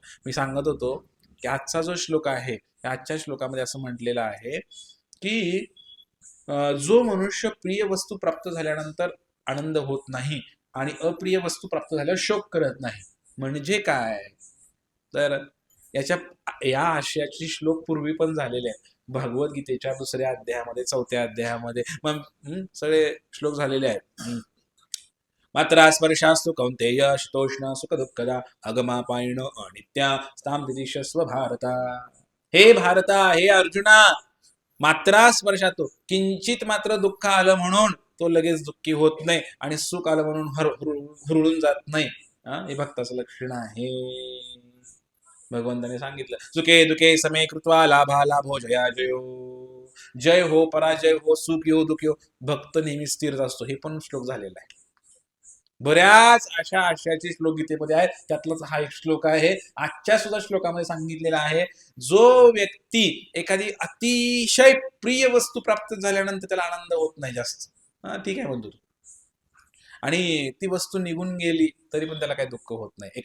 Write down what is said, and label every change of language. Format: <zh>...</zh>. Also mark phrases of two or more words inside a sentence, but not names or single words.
<mr>मी सांगत होतो की आजचा जो श्लोक आहे, आजच्या श्लोकामध्ये असं म्हटलेलं आहे की जो मनुष्य प्रिय वस्तू प्राप्त झाल्यानंतर आनंद होत नाही आणि अप्रिय वस्तू प्राप्त झाल्यावर शोक करत नाही, म्हणजे काय? तर या आशयाचे श्लोक पूर्वी पण झालेले आहेत. भगवद्गीतेच्या 2ऱ्या अध्यायामध्ये, 4थ्या अध्यायामध्ये मग सगळे श्लोक झालेले आहेत.</mr> <sa>मात्रा स्पर्शास्तु कौंतेय शीतोष्ण सुख दुःखदा अगमापायण अनित्या स्थाम तितिक्षस्व भारता.</sa> <mr>हे भारता, हे अर्जुना,</mr> <sa>मात्रा स्पर्शातो,</sa> <mr>किंचित मात्र दुःख आलं म्हणून तो लगेच दुःखी होत नाही आणि सुख आलं म्हणून हुरळून जात नाही. हे भक्ताचं लक्षण आहे. भगवंताने सांगितलं,</mr> <sa>सुखे दुखे समे कृत्वा लाभा लाभो जया जयो.</sa> <mr>जय हो पराजय हो, सुख यो दुःख यो, भक्त नेहमी स्थिर असतो. हे पण श्लोक झालेला आहे. बऱ्याच अशा आशयाचे श्लोक गीतेमध्ये आहेत. त्यातलाच हा एक श्लोक आहे. आजच्या सुद्धा श्लोकामध्ये सांगितलेला आहे, जो व्यक्ती एखादी अतिशय प्रिय वस्तू प्राप्त झाल्यानंतर त्याला आनंद होत नाही जास्त, ठीक आहे म्हणतो, आणि ती वस्तू निघून गेली तरी पण त्याला काही दुःख होत नाही.</mr>